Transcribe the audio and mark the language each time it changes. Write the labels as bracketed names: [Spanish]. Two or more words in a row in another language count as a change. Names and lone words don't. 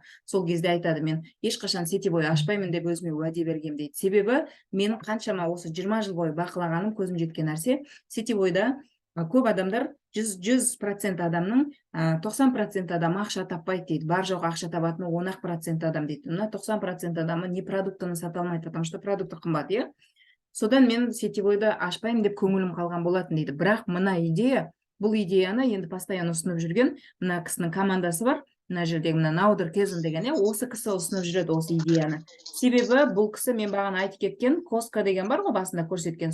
[Kazakh] Сол кезде айтады, мен ешқашан сетевой ашпаймын деп өзіме уәде бергем дейді. Себебі мен қаншама осы 20 жыл бойы бақылағаным, көзім жеткен нәрсе, сетевойда көп адамдар 100% адамның 90% адам ақша таппайды дейді. Бар жоқ ақша табатыны 10% адам дейді. 90% адамы не продуктыны сата алмайды, [Russian] потому что продукты [Kazakh] қымбат, иә. Содан мен сетевойды ашпаймын деп көңілім қалған болатын дейді. Бірақ мына идея, бұл идеяны енді постоянно ұсынып жүрген мына кісінің командасы бар. Мына жердегі мына Наудер Кезін деген, осы кісі ұсынып жүреді осы идеяны. Себебі бұл кісі мен бағана айтып кеткен Коска деген бар ғой, басында көрсеткен.